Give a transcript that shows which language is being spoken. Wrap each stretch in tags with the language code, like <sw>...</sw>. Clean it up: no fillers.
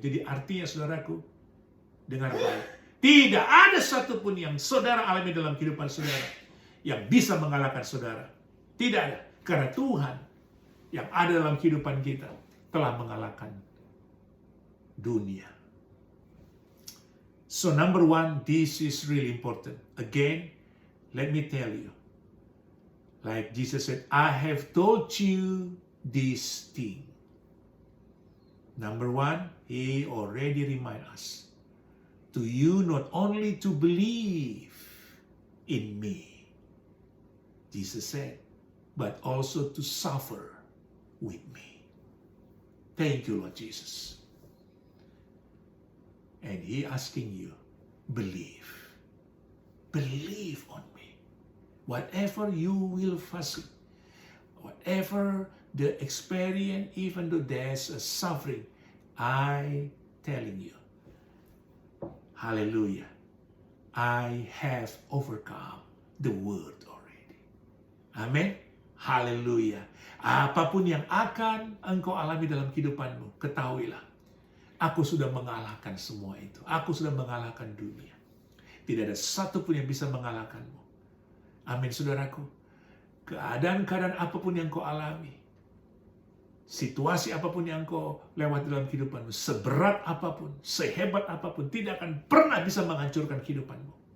<id>Jadi artinya saudaraku, dengar baik, tidak ada satupun yang saudara alami dalam kehidupan saudara yang bisa mengalahkan saudara. Tidak ada, karena Tuhan yang ada dalam kehidupan kita telah mengalahkan dunia.</id> <en>So number one, this is really important. Again, let me tell you, like Jesus said, I have told you this thing. Number one, he already remind us to you not only to believe in me, Jesus said, but also to suffer with me. Thank you, Lord Jesus. And he asking you, believe. Believe on me. Whatever you will face, whatever the experience, even though there's a suffering, I telling you, hallelujah, I have overcome the world already. Amen. Hallelujah.</en> <id>Apapun yang akan engkau alami dalam kehidupanmu, ketahuilah, aku sudah mengalahkan semua itu. Aku sudah mengalahkan dunia. Tidak ada satupun yang bisa mengalahkanmu. Amin, saudaraku. Keadaan-keadaan apapun yang kau alami, situasi apapun yang kau lewati dalam kehidupanmu, seberat apapun, sehebat apapun, tidak akan pernah bisa menghancurkan kehidupanmu.</id>